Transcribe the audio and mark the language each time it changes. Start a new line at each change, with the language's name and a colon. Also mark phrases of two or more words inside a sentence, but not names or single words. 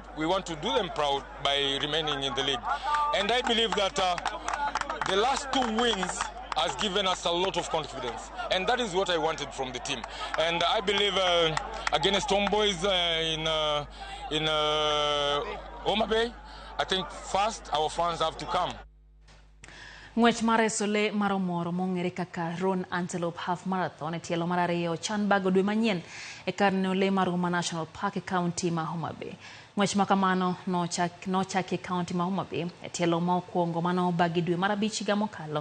English: We want to do them proud by remaining in the league. And I believe that the last 2 wins has given us a lot of confidence. And that is what I wanted from the team. And I believe against Homeboys in Homa Bay, I think first our fans have to come.
Luo (Kenya and Tanzania): Ng'wech mar Esole maromoro mong'ere kaka Ron Antelope Half Marathon e tielo mar 2 Chanbago dwe manyien e kar nole mar Homa National Park e kaunti ma Homa Bay. Ng'wech makamano nochaki e kaunti ma Homa Bay e tielo ma okwongo mano bagi dwe mar 5 higa mokalo.